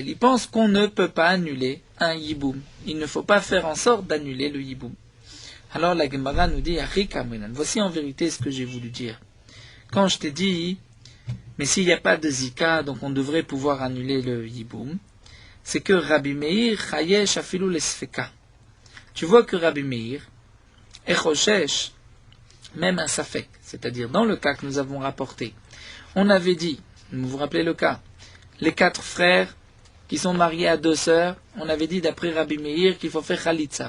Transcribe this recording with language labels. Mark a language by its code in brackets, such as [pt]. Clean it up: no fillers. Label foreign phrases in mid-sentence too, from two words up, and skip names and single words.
[fr] Il pense qu'on ne peut pas annuler un Yiboum. Il ne faut pas faire en sorte d'annuler le Yiboum. Alors la Gemara nous dit, voici en vérité ce que j'ai voulu dire. Quand je t'ai dit, mais s'il n'y a pas de Zika, donc on devrait pouvoir annuler le Yiboum, c'est que Rabbi Meir [arc] חייש אפילו לספיקא. [fr] Tu vois que Rabbi Meir est choshesh, même un safek, c'est-à-dire dans le cas que nous avons rapporté. On avait dit, vous vous rappelez le cas, les 4 frères qui sont mariés à 2 sœurs, on avait dit d'après Rabbi Meir qu'il faut faire Khalitza.